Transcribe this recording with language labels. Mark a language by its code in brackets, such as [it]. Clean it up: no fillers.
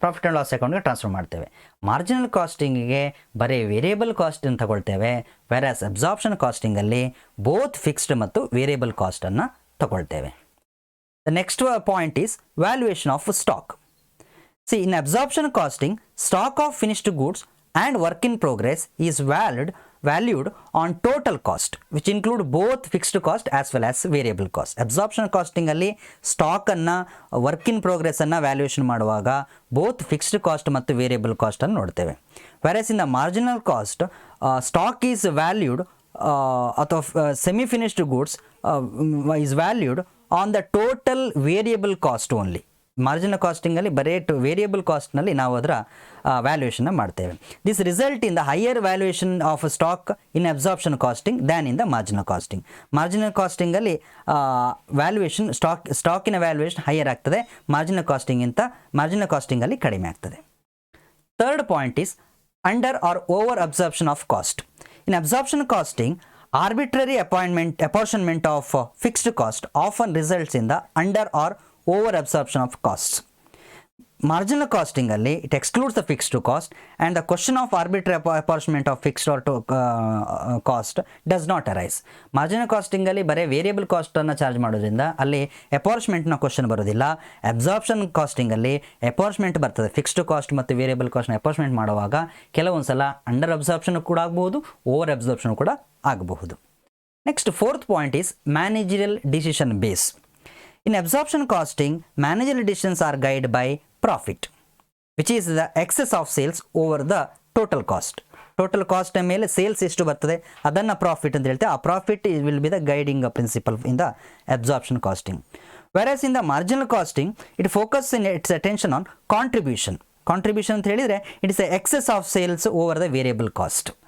[kn] Profit and loss ಅಕೌಂಟ್ಗೆ transfer ಮಾಡ್ತೇವೆ. Marginal ಕಾಸ್ಟಿಂಗಿಗೆ ಬರೀ ವೇರಿಯಬಲ್ ಕಾಸ್ಟನ್ನು ತಗೊಳ್ತೇವೆ. ವೆರಾಸ್ ಅಬ್ಸಾರ್ಪ್ಷನ್ ಕಾಸ್ಟಿಂಗಲ್ಲಿ ಬೋತ್ ಫಿಕ್ಸ್ಡ್ ಮತ್ತು variable ಕಾಸ್ಟನ್ನು ತಗೊಳ್ತೇವೆ. [en] The next point is valuation of stock. See, in absorption costing, stock of finished goods and work in progress is valued on total cost, which include both fixed cost as well as variable cost. [kn] Absorption costing ಅಲ್ಲಿ stock ಅನ್ನ work in progress ಅನ್ನ valuation ಮಾಡುವಾಗ both fixed cost ಮತ್ತು variable cost ಅನ್ನು ನೋಡ್ತೇವೆ. [en] whereas in the marginal cost, stock is valued [kn] ಅಥವಾ [en] semi finished goods is valued on the total variable cost only. [kn] Marginal ಕಾಸ್ಟಿಂಗಲ್ಲಿ ಬರೀ variable ಕಾಸ್ಟ್ನಲ್ಲಿ ನಾವು ಅದರ ವ್ಯಾಲ್ಯೂಯೇಷನ್ನ ಮಾಡ್ತೇವೆ. [en] This result in the higher valuation of stock in absorption costing than in the marginal costing. [kn] Marginal ಕಾಸ್ಟಿಂಗಲ್ಲಿ valuation ಸ್ಟಾಕಿನ valuation higher ಆಗ್ತದೆ, marginal ಕಾಸ್ಟಿಂಗಲ್ಲಿ ಕಡಿಮೆ ಆಗ್ತದೆ. [en] Third point is under or over absorption of cost. In absorption costing, arbitrary apportionment of fixed cost often results in the under or over absorption of costs. Marginal costing [kn] alli [en] it excludes the fixed cost, and the question of arbitrary apportionment of fixed or cost does not arise. [kn] Marginal costing alli bare variable cost anna charge ಮಾಡೋದ್ರಿಂದ ಅಲ್ಲಿ apportionment ನ question ಬರೋದಿಲ್ಲ. Absorption casting ಅಲ್ಲಿ apportionment ಬರ್ತದೆ. Fixed cost ಮತ್ತು variable cost ನ apportionment ಮಾಡುವಾಗ ಕೆಲವೊಂದ್ಸಲ ಅಂಡರ್ ಅಬ್ಸಾರ್ಪ್ಷನ್ ಕೂಡ ಆಗಬಹುದು, ಓವರ್ ಅಬ್ಸಾರ್ಪ್ಷನ್ ಕೂಡ ಆಗಬಹುದು. [en] Next fourth point is managerial decision base. In absorption costing, managerial decisions are guided by profit, which is the excess of sales over the total cost. [kn] Total cost ಮೇಲೆ sales ಎಷ್ಟು ಬರ್ತದೆ ಅದನ್ನು profit ಅಂತ ಹೇಳ್ತೇವೆ. [en] ಆ profit will be the guiding principle in the absorption costing. Versus in the marginal costing it focus in its attention on contribution. [kn] Contribution ಅಂತ ಹೇಳಿದರೆ [en] It is a excess of sales over the variable cost.